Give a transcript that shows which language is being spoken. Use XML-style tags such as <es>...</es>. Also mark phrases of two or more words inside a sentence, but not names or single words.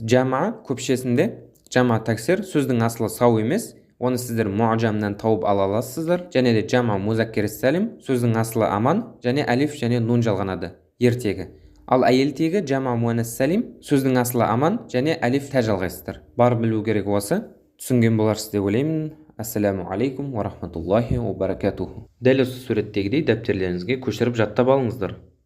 <kk>Жама көпшесінде</kk> <ar>جمع تكسير</ar> <kk>сөздің асылы сау емес, оны сіздер муаджамнан тауып ала аласыздар. Және де</kk> <ar>جمع مذكر سالم</ar> <kk>сөздің асылы аман және алиф және нун жалғанады ертегі. Ал әйелтегі</kk> <ar>جمع مؤنث سالم</ar> <kk>сөздің асылы аман және алиф тә жалғайсыздар. Бар білу керек осы. Түсінген боларсыз деп ойлаймын.</kk> <ar>السلام عليكم ورحمة الله وبركاته.</ar> <kk>Дәл осы суреттегідей дәптертеріңізге көшіріп жаттап алыңыздар.</kk>